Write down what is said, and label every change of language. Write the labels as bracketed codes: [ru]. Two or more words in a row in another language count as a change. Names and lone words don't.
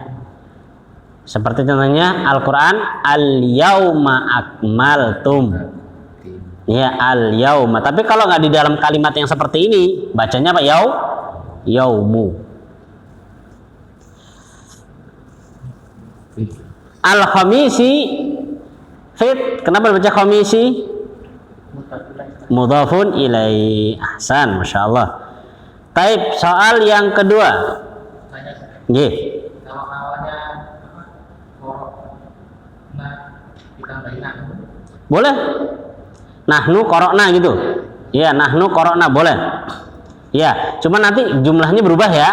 [id] Seperti contohnya Al-Qur'an [ar] اليوم أكملتم. [id] Ya, al-yauma. Tapi kalau nggak di dalam kalimat yang seperti ini, bacanya apa? [ar] يوم الخميس فت. [id] Kenapa baca khamisi? [ar] مضاف إليه. أحسن ما شاء الله. [id] Taib, soal yang kedua. Nggih. Kalau awalnya Boleh. [ar] نحن قرأنا [id] gitu. Ya, [ar] نحن قرأنا [id] boleh. Ya, cuma nanti jumlahnya berubah ya.